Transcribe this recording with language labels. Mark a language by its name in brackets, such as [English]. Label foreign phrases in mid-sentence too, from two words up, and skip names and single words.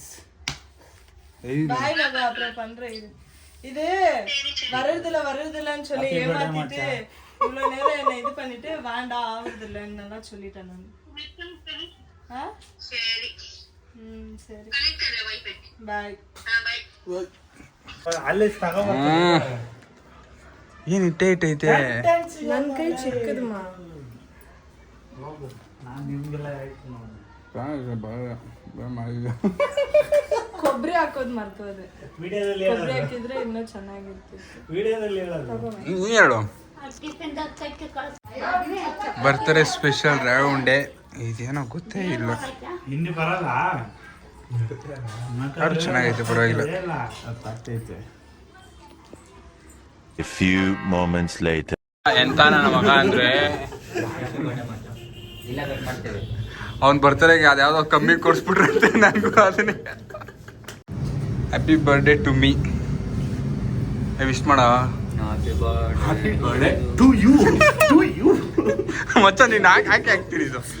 [Tamil] பாய் மகு அப்புறம் பண்றேன். இது வருதுலன்னு சொல்லி ஏமாத்திட்டு இவ்வளவு நேரம் என்ன இது பண்ணிட்டு வேண்டாம் ஆகுறதில்லன்னு நல்லா சொல்லிட்டேன் நான். சரி சரி பாய். [Kannada] ಏನು ಇಟ್ಟೈತೆ? ನನ್ನ ಕೈ ಚಿಕ್ಕದಮ್ಮ. ಕೊಬ್ಬರಿ ಹಾಕೋದು ಮರ್ತೋದೆ. ಕೊಬ್ಬರಿ ಹಾಕಿದ್ರೆ ಇನ್ನೂ ಚೆನ್ನಾಗಿರ್ತಿತ್ತು. ನೀ ಹೇಳು. ಬರ್ತಾರೆ ಸ್ಪೆಷಲ್ ರವೆ ಉಂಡೆ. ಇದೇನೋ ಗೊತ್ತೇ ಇಲ್ಲ. ಅದು ಚೆನ್ನಾಗೈತೆ ಪರವಾಗಿಲ್ಲ. [English] A few moments later. [Kannada] ಎಂತ ನನ್ನ ಮಗ ಅಂದ್ರೆ ಅವ್ನು ಬರ್ತಡೆಗೆ ಅದ್ಯಾವುದೋ ಕಮ್ಮಿ ಕೊಡಿಸ್ಬಿಟ್ರಂತೆ ನನಗೂ ಅದನ್ನೇ. [English] happy birthday to me. [Kannada] ವಿಶ್ ಮಾಡ. [English] happy birthday to you. [Kannada] ಮಚ್ಚ ನೀನು ಹಾಕಿ ಹಾಕ್ತೀರಿ ಇದು.